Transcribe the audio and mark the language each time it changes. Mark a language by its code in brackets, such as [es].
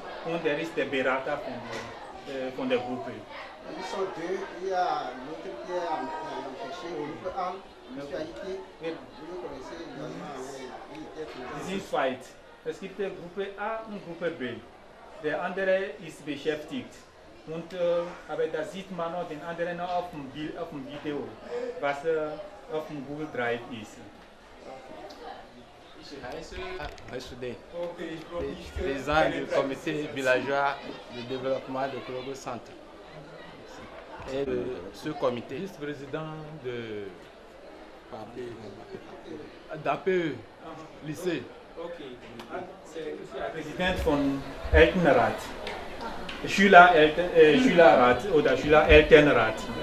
[de] Und ist der Berater von der Gruppe. [fr] Ils sont deux, il y a l'autre qui est empêché au groupe A, M. Haïti, vous le connaissez également. [de] Sie sind zweit. Es gibt die Gruppe A und Gruppe B. Der andere ist beschäftigt. Und, aber da sieht man auch den anderen auf dem Video, was auf dem Google Drive ist. [fr] Président du comité villageois de développement de Kologo Centre. Et ce comité, vice-président d'APE, lycée. [de] Präsident von Elternrat. Schülerrat oder Schülerelternrat.